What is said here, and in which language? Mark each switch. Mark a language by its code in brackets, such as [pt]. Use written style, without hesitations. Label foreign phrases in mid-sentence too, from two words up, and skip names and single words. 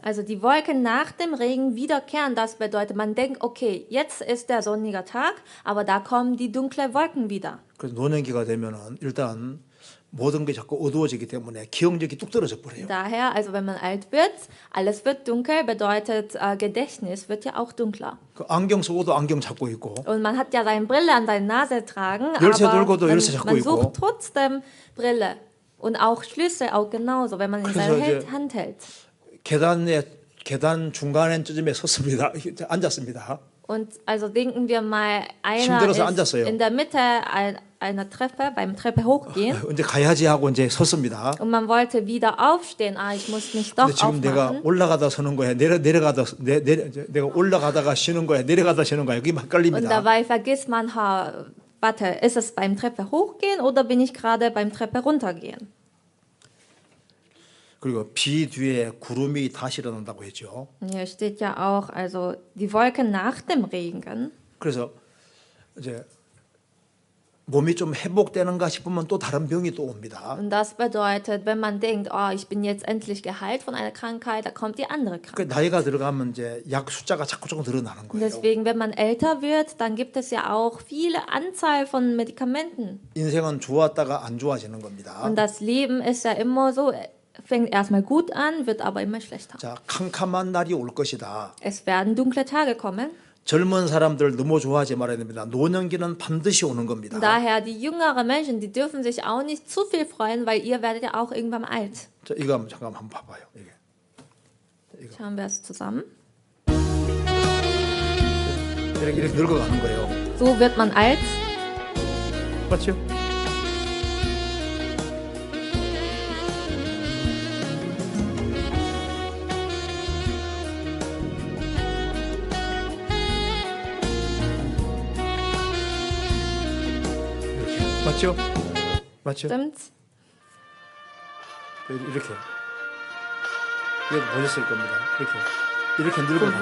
[de] Also die Wolken nach dem Regen wiederkehren, das bedeutet, man denkt, okay, jetzt ist der sonnige Tag, aber da kommen die dunklen Wolken wieder. [ko] 그래서 노년기가 되면은 일단 모든 게 자꾸 어두워지기 때문에 기억력이 뚝 떨어져 버려요. [de] Daher, also wenn man alt wird, alles wird dunkel, bedeutet Gedächtnis wird ja auch dunkler. [ko] 그 안경 쓰고도 안경 찾고 있고 [de] Und man hat ja seine Brille an seine Nase tragen, [ko] 열쇠 [de] aber [ko] 들고도 열쇠 찾고 [de] man [ko] 있고. [de] sucht trotzdem Brille. Und auch Schlüssel auch genauso, wenn man in [ko] 그래서 [de] seiner [ko] 이제 [de] Hand hält. [ko] 계단 중간쯤에 섰습니다. 앉았습니다. [de] Und also denken wir mal, einer [ko] 힘들어서 [de] ist [ko] 앉았어요. [de] in der Mitte einer Treppe, beim Treppe hochgehen. [ko] 이제 가야지 하고 이제 섰습니다. [de] Und man wollte wieder aufstehen. Ich muss mich doch [ko] 근데 지금 내가 [de] aufmachen. [ko] 올라가다 서는 거야. 내가 올라가다가 쉬는 거야. 내려가다 쉬는 거야. 여기 [de] Und [ko] 헷갈립니다. [de] dabei vergisst man, warte, ist es beim Treppe hochgehen oder bin ich gerade beim Treppe runtergehen? [ko] 그리고 비 뒤에 구름이 다시 일어난다고 했죠. [de] Und hier steht ja auch, also die Wolken nach dem Regen. [ko] 그래서 이제 몸이 좀 회복되는가 싶으면 또 다른 병이 또 옵니다. [de] Und das bedeutet, wenn man denkt, oh, ich bin jetzt endlich geheilt von einer Krankheit, da kommt die andere [ko] 그 [de] Krankheit. [ko] 나이가 들어가면 이제 약 숫자가 자꾸 늘어나는 [de] Und [ko] 거예요. [de] deswegen, wenn man älter wird, dann gibt es ja auch viele Anzahl von Medikamenten. [ko] 인생은 좋았다가 안 좋아지는 겁니다. [de] Und das Leben ist ja immer so, fängt erstmal gut an, wird aber immer schlechter. [ko] 자, 캄캄한 날이 올 것이다. [de] Es werden dunkle Tage kommen. [ko] 젊은 사람들 너무 좋아하지 말아야 됩니다. 노년기는 반드시 오는 겁니다. [de] Daher, die jüngeren Menschen, die dürfen sich auch nicht zu viel freuen, weil ihr werdet ja auch irgendwann alt. [ko] 자, 이거 한번 봐봐요. 이게. [de] Schauen wir es zusammen. [ko] 이렇게 늙어가는 거예요. [de] So wird man alt. [ko] 맞죠? 맞죠? 맞죠? [de] Stimmt's? [ko] 이렇게. 이거 보셨을 겁니다. 이렇게 [de] So [ko] 늙어간다.